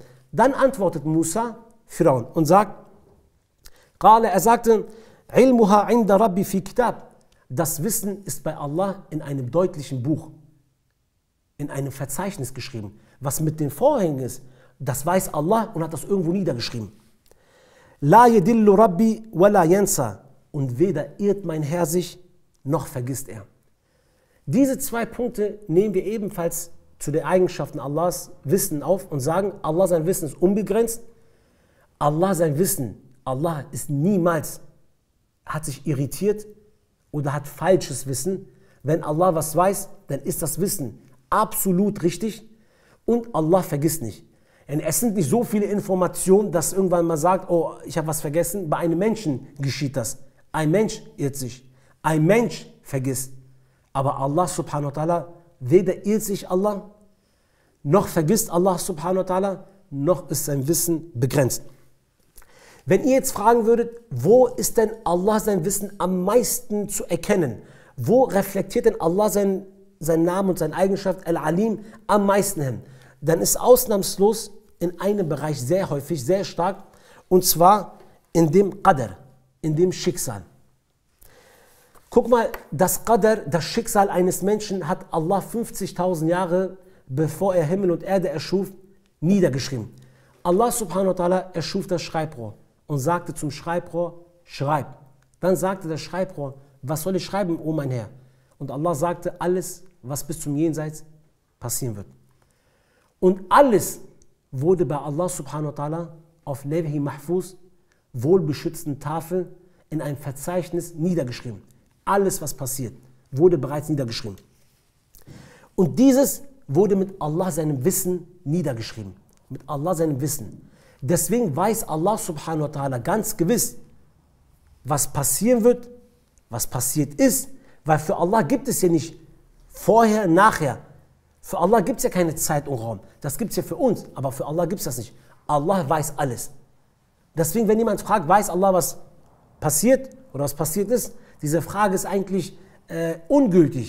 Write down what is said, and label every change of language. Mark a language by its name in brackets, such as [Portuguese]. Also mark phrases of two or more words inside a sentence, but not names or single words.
[German] Dann antwortet Musa Pharaon und sagt, er sagte, [Arabic] علمها عند ربي في كتاب. [German] Das Wissen ist bei Allah in einem deutlichen Buch, in einem Verzeichnis geschrieben. Was mit den Vorhängen ist, das weiß Allah und hat das irgendwo niedergeschrieben. [Arabic] لا يضل ربي ولا ينسى. [German] Und weder irrt mein Herr sich, noch vergisst er. Diese zwei Punkte nehmen wir ebenfalls zu den Eigenschaften Allahs Wissen auf und sagen, Allah sein Wissen ist unbegrenzt. Allah sein Wissen, Allah ist niemals, hat sich irritiert oder hat falsches Wissen. Wenn Allah was weiß, dann ist das Wissen absolut richtig und Allah vergisst nicht. Es sind nicht so viele Informationen, dass irgendwann mal sagt, oh, ich habe was vergessen. Bei einem Menschen geschieht das. Ein Mensch irrt sich. Ein Mensch vergisst. Aber Allah [Arabic] سبحانه وتعالى, [German] weder irrt sich Allah, noch vergisst Allah [Arabic] سبحانه وتعالى, [German] noch ist sein Wissen begrenzt. Wenn ihr jetzt fragen würdet, wo ist denn Allah sein Wissen am meisten zu erkennen? Wo reflektiert denn Allah seinen Namen und seine Eigenschaft Al-Alim am meisten hin? Dann ist ausnahmslos in einem Bereich sehr häufig, sehr stark, und zwar in dem Qadr, in dem Schicksal. Guck mal, das Qadr, das Schicksal eines Menschen hat Allah 50.000 Jahre, bevor er Himmel und Erde erschuf, niedergeschrieben. Allah [Arabic] سبحانه وتعالى [German] erschuf das Schreibrohr und sagte zum Schreibrohr, schreib. Dann sagte das Schreibrohr, was soll ich schreiben, o mein Herr? Und Allah sagte, alles, was bis zum Jenseits passieren wird. Und alles wurde bei Allah [Arabic] سبحانه وتعالى [German] auf Lawhi Mahfuz, wohlbeschützten Tafel, in ein Verzeichnis niedergeschrieben. Alles, was passiert, wurde bereits niedergeschrieben. Und dieses wurde mit Allah seinem Wissen niedergeschrieben. Mit Allah seinem Wissen. Deswegen weiß Allah [Arabic] سبحانه وتعالى [German] ganz gewiss, was passieren wird, was passiert ist. Weil für Allah gibt es ja nicht vorher, nachher. Für Allah gibt es ja keine Zeit und Raum. Das gibt es ja für uns, aber für Allah gibt es das nicht. Allah weiß alles. Deswegen, wenn jemand fragt, weiß Allah, was passiert oder was passiert ist, diese Frage ist eigentlich ungültig.